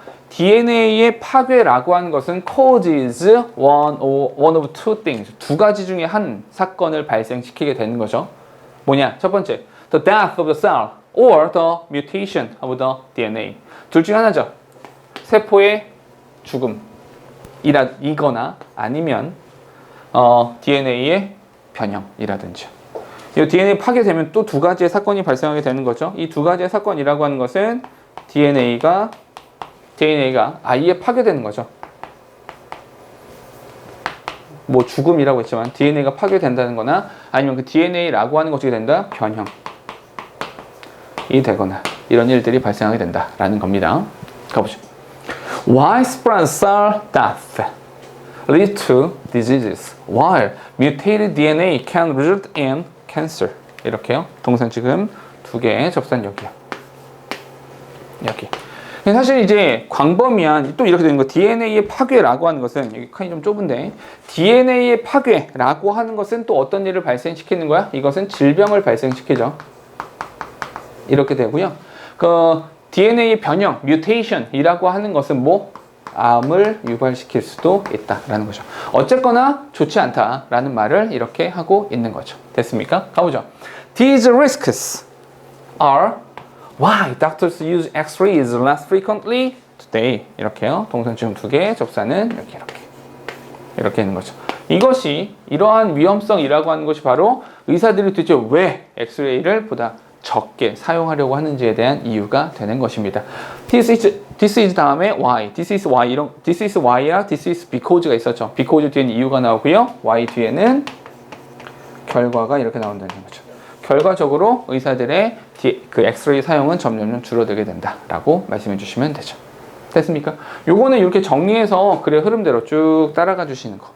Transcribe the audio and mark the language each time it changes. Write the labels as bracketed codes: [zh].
[ko] DNA의 파괴라고 하는 것은 [en] causes one of two things. [ko] 두 가지 중에 한 사건을 발생시키게 되는 거죠. 뭐냐? 첫 번째, [en] the death of the cell or the mutation of the DNA. [ko] 둘 중에 하나죠. 세포의 죽음이거나 아니면 DNA의 변형이라든지. 이 DNA 파괴되면 또 두 가지의 사건이 발생하게 되는 거죠. 이 두 가지의 사건이라고 하는 것은 DNA가 아예 파괴되는 거죠. 뭐 죽음이라고 했지만 DNA가 파괴된다는 거나 아니면 그 DNA라고 하는 것이 된다? 변형이 되거나 이런 일들이 발생하게 된다라는 겁니다. 가보죠. [en] Widespread cell death leads to diseases, while mutated DNA can result in cancer. [ko] 이렇게요. 동선 지금 두 개 접선 여기요. 여기. 사실 이제 광범위한 또 이렇게 되는 거 DNA의 파괴라고 하는 것은 여기 칸이 좀 좁은데 DNA의 파괴라고 하는 것은 또 어떤 일을 발생시키는 거야? 이것은 질병을 발생시키죠. 이렇게 되고요. 그 DNA 변형, 뮤테이션이라고 하는 것은 뭐? 암을 유발시킬 수도 있다라는 거죠. 어쨌거나 좋지 않다라는 말을 이렇게 하고 있는 거죠. 됐습니까? 가보죠. [en] These risks are why doctors use X-rays less frequently today. [ko] 이렇게요. 동선 지금 두 개, 접사는 이렇게 있는 거죠. 이것이 이러한 위험성이라고 하는 것이 바로 의사들이 도대체 왜 엑스레이를 보다 적게 사용하려고 하는지에 대한 이유가 되는 것입니다. This is 다음에 why, [en] this is why [ko] 랑 [en] this is because [ko] 가 있었죠. because 뒤에는 이유가 나오고요. why 뒤에는 결과가 이렇게 나온다는 거죠. 결과적으로 의사들의 그 엑스레이 사용은 점점 줄어들게 된다라고 말씀해 주시면 되죠. 됐습니까? 요거는 이렇게 정리해서 글의 흐름대로 쭉 따라가 주시는 거.